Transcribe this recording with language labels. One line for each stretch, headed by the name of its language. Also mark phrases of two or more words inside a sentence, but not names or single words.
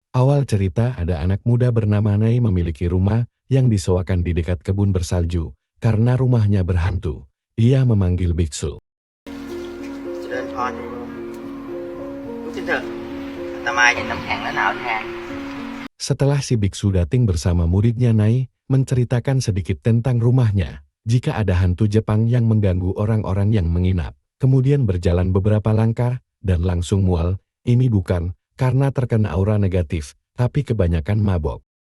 Indonesian: Awal cerita ada anak muda bernama Nai memiliki rumah yang disewakan di dekat kebun bersalju. Karena rumahnya berhantu, ia memanggil biksu.
Thai: เจริญพรลุกขึ้นเถอะอาตมาเห็นน้ำแข็งและหนาวแทน
Indonesian: Setelah si biksu datang bersama muridnya Nai, menceritakan sedikit tentang rumahnya. Jika ada hantu Jepang yang mengganggu orang-orang yang menginap, kemudian berjalan beberapa langkah, dan langsung mual, ini bukan karena terkena aura negatif, tapi kebanyakan mabok.